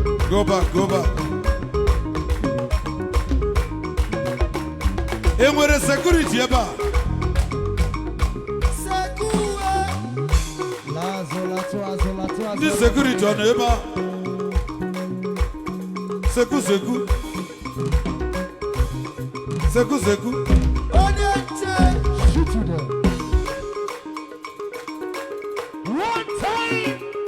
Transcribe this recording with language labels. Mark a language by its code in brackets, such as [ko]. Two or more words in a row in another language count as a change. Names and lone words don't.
[en] Go back, go back. [ig] E nwere security ebe a? Seku, eh. Lazo, lazo, lazo, lazo, lazo. Ndị security ọ nọ ebe a? Seku, seku. Seku, seku. Onye nche. [en] Shoot you there. One time.